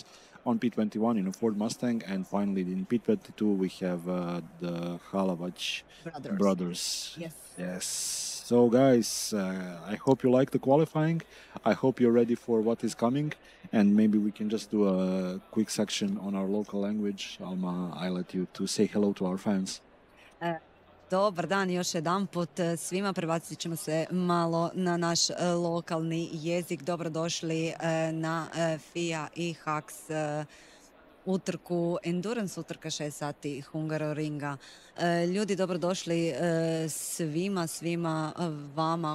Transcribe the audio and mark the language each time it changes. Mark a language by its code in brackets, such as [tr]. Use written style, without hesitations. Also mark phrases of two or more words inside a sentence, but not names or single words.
[en] On P21 in a Ford Mustang, and finally in P22 we have the Halavac brothers. Yes. So guys, I hope you like the qualifying. I hope you're ready for what is coming, and maybe we can just do a quick section on our local language. Alma, I let you to say hello to our fans. [hr] Dobar dan još jedanput svima, prebacit ćemo se malo na naš lokalni jezik. Dobrodošli na FIA i HAX utrku, endurance utrka 6 sati Hungaroringa. Ljudi, dobrodošli svima vama.